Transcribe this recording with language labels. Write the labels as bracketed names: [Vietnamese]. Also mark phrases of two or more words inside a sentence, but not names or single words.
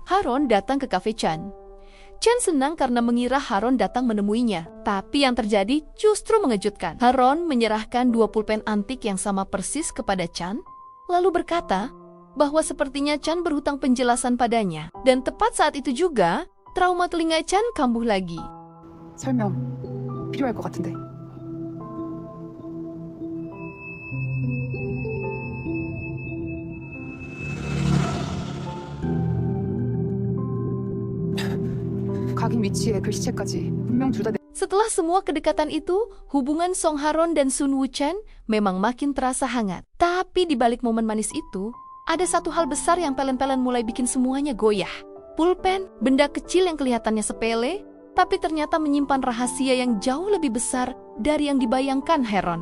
[Indonesian] Haron datang ke kafe Chan. Chan senang karena mengira Haron datang menemuinya. Tapi yang terjadi justru mengejutkan. Haron menyerahkan 2 pulpen antik yang sama persis kepada Chan, lalu berkata bahwa sepertinya Chan berhutang penjelasan padanya. Dan tepat saat itu juga, trauma telinga Chan kambuh lagi. [Korean] 설명 필요할 것 같은데. 각인 위치에 글씨체까지 분명 둘 다 [Indonesian] Setelah semua kedekatan itu, hubungan Song Haron dan Sun Woo-chan memang makin terasa hangat. Tapi di balik momen manis itu, ada satu hal besar yang pelan-pelan mulai bikin semuanya goyah. Pulpen, benda kecil yang kelihatannya sepele, tapi ternyata menyimpan rahasia yang jauh lebih besar dari yang dibayangkan Haron.